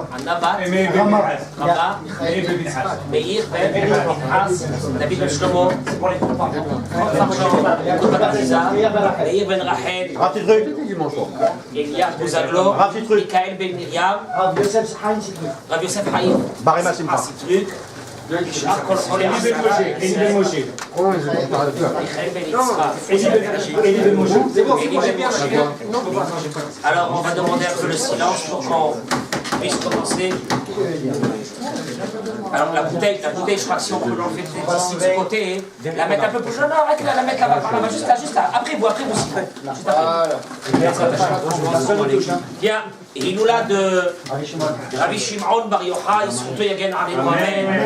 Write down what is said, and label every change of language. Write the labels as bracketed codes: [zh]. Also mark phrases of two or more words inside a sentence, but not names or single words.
[he] ענה בת רמה, מאיר בן פנחס, דוד בן שלמה, מאיר בן רחל, אליהו בוזגלו, מיכאל בן מרים, רב יוסף חיים, הסיטריק, נשאר כל חולי עשרה, מיכאל בן יצחק, אלי בן משה. [fr] Alors on va demander un peu le silence pour qu'on puisse commencer. Alors la bouteille, je crois que si on peut l'enlever d'ici de ce côté, la mettre un peu plus. Non, arrête la mettre là-bas, par là-bas, juste là. Après vous aussi. Bien, Hilula de Rabbi Shimon Bar Yochai, surtout [he] יגן עלינו אמן.